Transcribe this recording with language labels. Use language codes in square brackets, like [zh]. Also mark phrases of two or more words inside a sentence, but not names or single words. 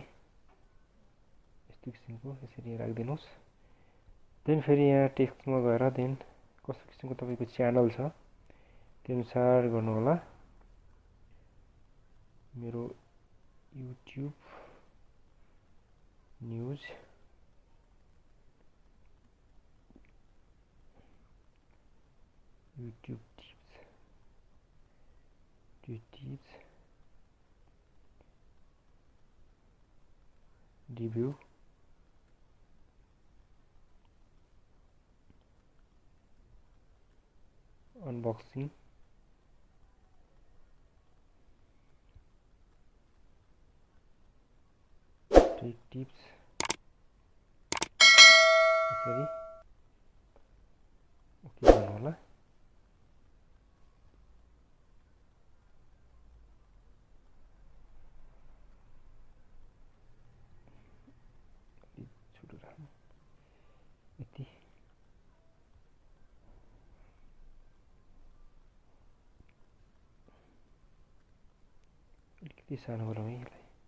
[ne] यस्तो किसिमको यसरी राख्दिनुस्। देन फेरि यहाँ टेक्स्टमा गएर देन कस्तो किसिमको तपाईको च्यानल छ त्यो अनुसार गर्नु होला। मेरो [en] YouTube news [ne] YouTube [en] tips review unboxing tech tips [ne] यसरी ओके गर्नु होला। यति अलिकति सानो गरौँ है यसलाई।